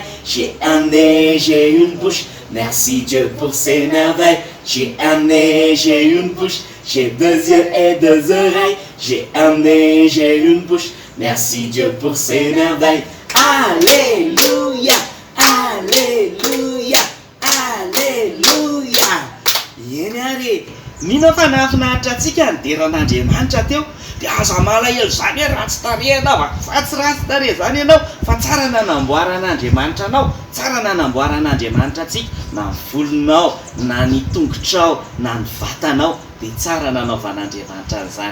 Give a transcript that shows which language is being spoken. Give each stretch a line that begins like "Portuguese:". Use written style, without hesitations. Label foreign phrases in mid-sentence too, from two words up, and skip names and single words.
French: J'ai un nez, j'ai une bouche, merci Dieu pour ses merveilles. J'ai un nez, j'ai une bouche, j'ai deux yeux et deux oreilles. J'ai un nez, j'ai une bouche, merci Dieu pour ses merveilles. Alléluia, Alléluia, Alléluia.
Malagasy: Eny ary nino fa nahafinaritra antsika nideran'Andriamanitra teo dia aza malahelo zany hoe ratsy tarehy ianao fa tsy ratsy tarehy zany ianao fa tsara nanamboaran'Andriamanitra anao, tsara nanamboaran'Andriamanitra antsika na ny volonao na ny tongotrao na ny vatanao dia tsara nanaovan'Andriamanitra an'izany.